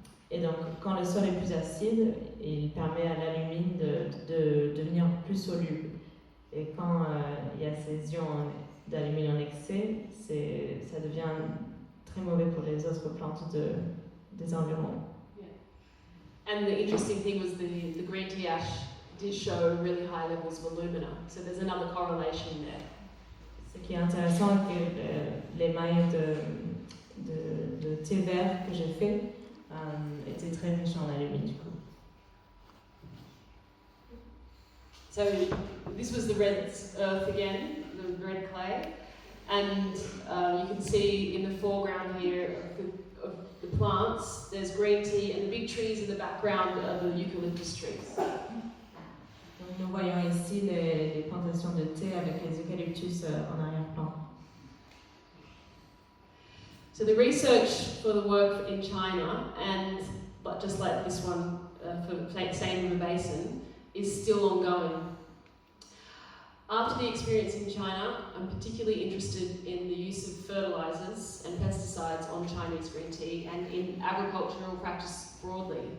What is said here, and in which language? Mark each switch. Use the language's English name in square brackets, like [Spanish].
[French] Et donc, quand le sol est plus acide, il permet à l'alumine de devenir plus soluble. Et quand il y a ces ions d'alumine en excès, ça devient très mauvais pour les autres plantes des environs. [English] Yeah. And the interesting thing was the green tea ash did show really high levels of alumina, so there's another correlation there. [French] Ce qui est intéressant, c'est que les mailles de thé vert que j'ai fait étaient très riches en alumine du coup. [English] So this was the red earth again, the red clay, and you can see in the foreground here of the plants, there's green tea, and the big trees in the background are the eucalyptus trees. [French] Donc nous voyons ici les plantations de thé avec les eucalyptus en arrière-plan. [English] So the research for the work in China, but just like this one for Seine River Basin, is still ongoing. After the experience in China, I'm particularly interested in the use of fertilizers and pesticides on Chinese green tea and in agricultural practice broadly.